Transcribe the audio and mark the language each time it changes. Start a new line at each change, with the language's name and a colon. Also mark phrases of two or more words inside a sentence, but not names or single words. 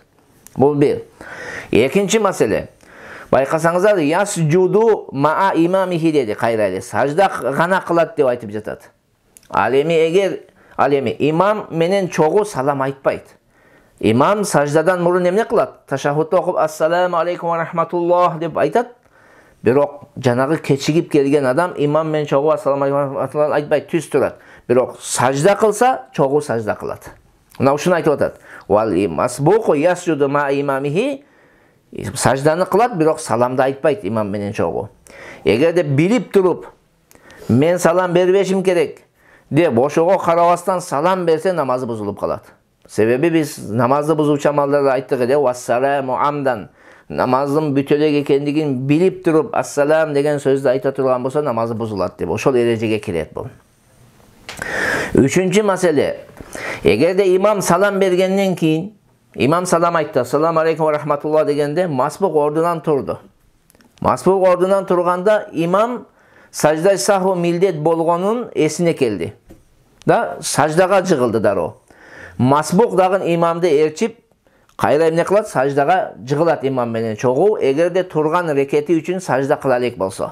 Kyrgyz: Бул бир. Экинчи маселе. Байкасаңыздар,
Arabic: يسجد مع إمامه
Kyrgyz: деди, кайра эле. Сажда гана кылат деп айтып жатат. Ал эми имам менен чогуу салам айтпайт. Имам саждадан мурун эмне кылат? Ташаххудду окуп
Arabic: السلام عليكم ورحمة الله
Kyrgyz: деп айтат. Бирок жанагы кечигип келген адам имам менен чогуу
Arabic: السلام عليكم ورحمة الله
Kyrgyz: айтпайт, түз турат. Бирок сажда кылса, чогуу сажда кылат. Мына ушуну айтып атат.
Arabic: والمسبوق يسجد مع إمامه,
Kyrgyz: сажданы кылат, бирок саламды айтпайт имам менен чогуу. Эгерде билип туруп мен салам бербешим керек деп ошого карабастан салам берсе, намазы бузулуп калат. Себеби биз намазды бузуучу амалдарды айттык эле,
Arabic: والسلام عمدا.
Kyrgyz: Намаздын бүтөлөк экендигин билип туруп ассалам деген сөздү айта турган болсо, намазы бузулат деп ошол эрежеге кирет бул. Үчүнчү маселе. Эгерде имам салам бергенден кийин, имам салам айтты,
Arabic: السلام عليكم ورحمة الله
Kyrgyz: дегенде, масбук ордунан турду. Масбук ордунан турганда имам сажда саху милдет болгонун эсине келди. Да, саждага жыгылды дароо. Масбук дагы имамды ээрчип, кайра эмне кылат? Саждага жыгылат имам менен чогуу, эгерде турган рекети үчүн сажда кыла элек болсо.